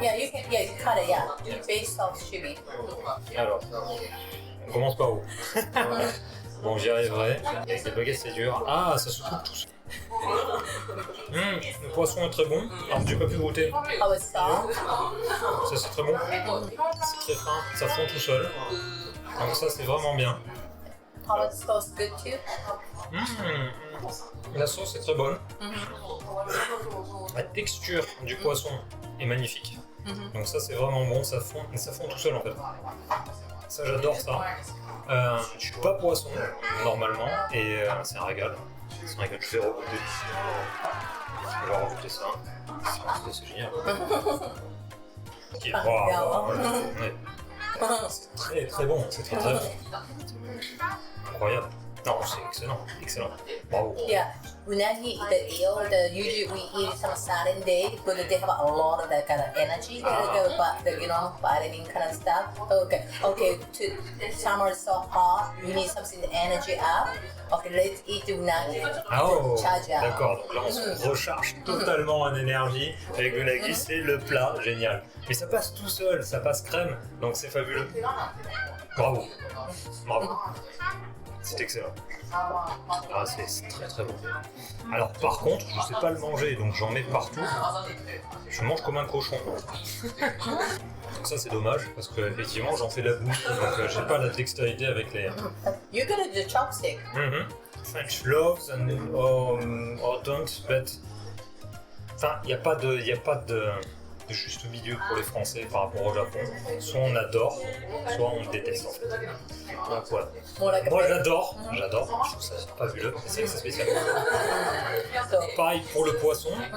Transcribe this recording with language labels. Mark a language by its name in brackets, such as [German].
[English] Yeah, you can. Yeah, you cut it. Yeah, base sauce should be. [French] Alors, on commence par où? Bon, j'y arriverai. Avec des baguettes, c'est dur. Ah, ça se coupe tout seul. Le poisson est très bon. Alors j'ai pas pu goûter. [English] How it's soft. [French] Ça c'est très bon. C'est très fin, ça fond tout seul. Donc ça c'est vraiment bien. [English] How it's sauce good too. [French] La sauce est très bonne. La texture du poisson est magnifique. Donc ça c'est vraiment bon, ça fond tout seul en fait. Ça j'adore ça. Je suis pas poisson normalement et c'est un régal. C'est un régal, je vais regoûter. Je vais regoûter ça. C'est génial. Ouais. C'est très très bon, c'est très très bon. Incroyable. Non, c'est excellent, excellent. Bravo. [English] Yeah, unagi, the eel, usually we eat some certain day because they have a lot of that kind of energy, vitamin kind of stuff. Okay, summer is so hot, you need something to energy up. Okay, let's eat unagi. Oh, Charge up. [French] d'accord, donc là on se recharge totalement en énergie avec le nagi, c'est le plat, génial. Mais ça passe tout seul, ça passe crème, donc c'est fabuleux. Bravo, bravo. C'est excellent. Ah, c'est très très bon. Alors par contre, je sais pas le manger, donc j'en mets partout. Je mange comme un cochon. Donc ça c'est dommage, parce que effectivement j'en fais de la bouffe, donc j'ai pas la dextérité avec les... [English] You're gonna do chopstick. French loves or don't, but... [French] Enfin, il n'y a pas de juste milieu pour les Français par rapport au Japon. Soit on adore, soit on déteste en fait. Donc voilà. Moi j'adore, je trouve ça fabuleux, mais c'est spécial. Pareil pour le poisson.